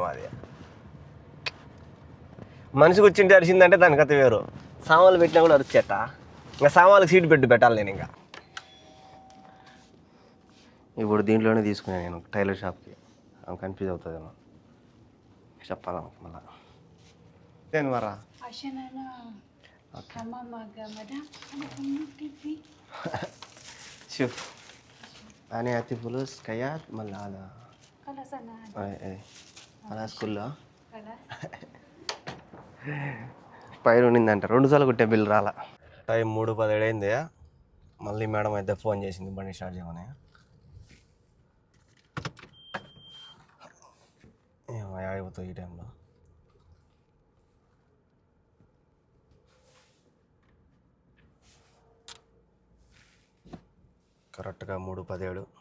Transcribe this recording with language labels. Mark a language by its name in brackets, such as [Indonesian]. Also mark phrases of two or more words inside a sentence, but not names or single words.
[Telugu] అది మనిషికి వచ్చింటే అరిచిందంటే దాని కథ వేరు. సామాన్లు పెట్టినా కూడా అరిచేట. ఇంకా సామాన్లకు సీటు పెట్టాలి నేను. ఇంకా ఇప్పుడు దీంట్లోనే తీసుకున్నాను నేను టైలర్ షాప్కి. కన్ఫ్యూజ్ అవుతుందేమో చెప్పాలా మళ్ళా. నేను మరా [Arabic] شوف أنا أعطي فلوس كيات ولا هذا؟ خلاص أنا أي خلاص كله. خلاص [Telugu] పైన ఉన్నిందంట, 2 సార్లు కొట్టే బిల్లు రాలా. టైం 3:17 అయింది. మళ్ళీ మేడం అయితే ఫోన్ చేసింది బండి స్టార్ట్ చేయమని. ఆగిపోతుంది ఈ టైంలో. కరెక్ట్గా 3:17.